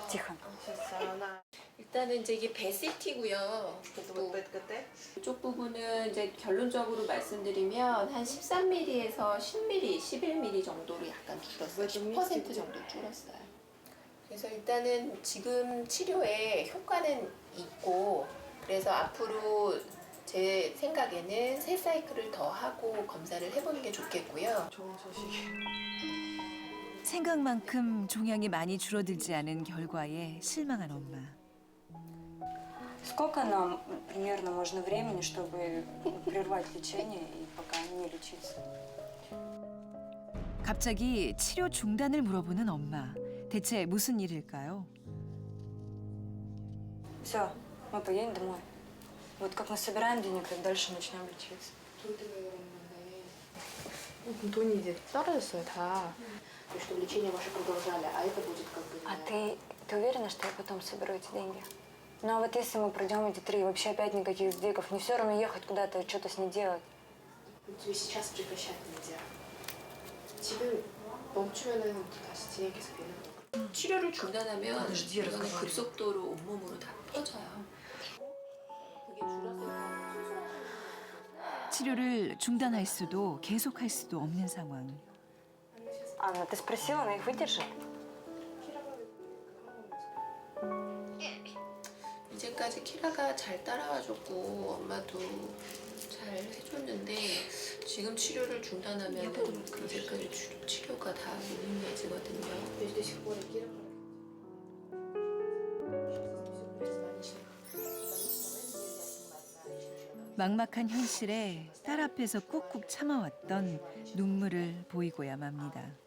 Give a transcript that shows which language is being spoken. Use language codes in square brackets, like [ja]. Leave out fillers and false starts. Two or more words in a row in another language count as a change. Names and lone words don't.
[ru] Тихо. [ko] 일단은 이제 이게 베시티고요. 이쪽 부분은 이제 결론적으로 말씀드리면 한 13mm에서 10mm, 11mm 정도로 약간 줄었어요. 10% 정도 줄었어요. 그래서 일단은 지금 치료에 효과는 있고 그래서 앞으로 제 생각에는 3사이클을 더 하고 검사를 해보는 게 좋겠고요. 좋은 소식이에요. 생각만큼 종양이 많이 줄어들지 않은 결과에 실망한 엄마. [ru] Сколько нам примерно можно времени, чтобы прервать лечение и пока не лечиться? [ko] 갑자기 치료 중단을 물어보는 엄마. 대체 무슨 일일까요? [ru] Все, Мы поедем домой. Вот как насобираем денег, так дальше начнем лечиться. [ko] 돈이 이제 떨어졌어요 다. [ru] чтобы лечение ваше продолжали, а это будет как бы. А ты уверена, что я потом соберу эти деньги? Ну а вот если мы пройдем эти 3, вообще опять никаких сдвигов, не все равно ехать куда-то, что-то с ней делать. тебе сейчас прекращать нельзя. [ko] 지금 멈추면은 다시 진행해서 되는 거. 치료를 중단하면 그냥 급속도로 온몸으로 다 퍼져요. 그게 줄었을 때 치료를 중단할 수도 계속할 수도 없는 상황. [ru] Анна, ты спросила, она их выдержит? [ko] 이제까지 키라가 잘 따라와줬고 엄마도 잘 해줬는데 지금 치료를 중단하면 이제까지 치료가 다 무의미해지거든요. 막막한 현실에 딸 앞에서 꾹꾹 참아왔던 눈물을 보이고야 맙니다.